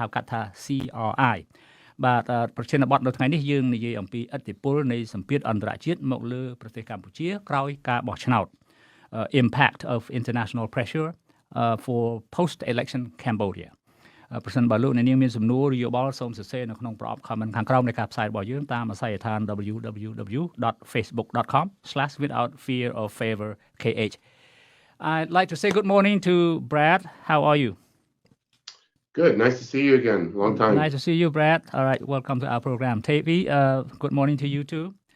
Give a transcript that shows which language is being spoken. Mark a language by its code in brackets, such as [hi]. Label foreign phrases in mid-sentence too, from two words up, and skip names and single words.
[km] កាត់ថា CRI បាទប្រធានបទនៅថ្ងៃនេះយើងនិយាយអំពីឥទ្ធិពលនៃសម្ពាធអន្តរជាតិមកលើប្រទេសកម្ពុជាក្រោយការបោះឆ្នោត [en] Impact of International Pressure for Post-Election Cambodia [km] ប្រសិនបើលោកអ្នកនាងមានសំណួរឬយោបល់សូមសរសេរនៅក្នុងប្រអប់ comment ខាងក្រោមនៃការផ្សាយរបស់យើងតាមអាស័យដ្ឋាន www.facebook.com/withoutfearorfavorkh [en] I'd like to say good morning to Brad. How are you? Good. Nice to see you again. Long time. Nice to see you, Brad. All right. Welcome to our program. Tevi, good morning to you too.